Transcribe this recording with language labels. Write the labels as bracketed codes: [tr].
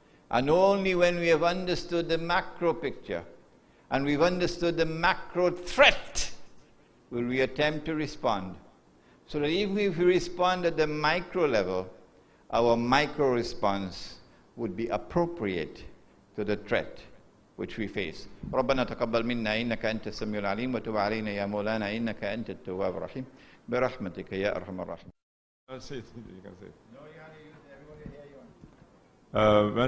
[en] And only when we have understood the macro picture and we've understood the macro threat will we attempt to respond. So that even if we respond at the micro level, our micro response would be appropriate to the threat which we face. [ar] ربنا تقبل منا إنك أنت السميع العليم وتب علينا يا مولانا إنك أنت التواب الرحيم برحمتك يا أرحم الراحمين. [en] Say it. You can say it. No, you have to use everybody here you want.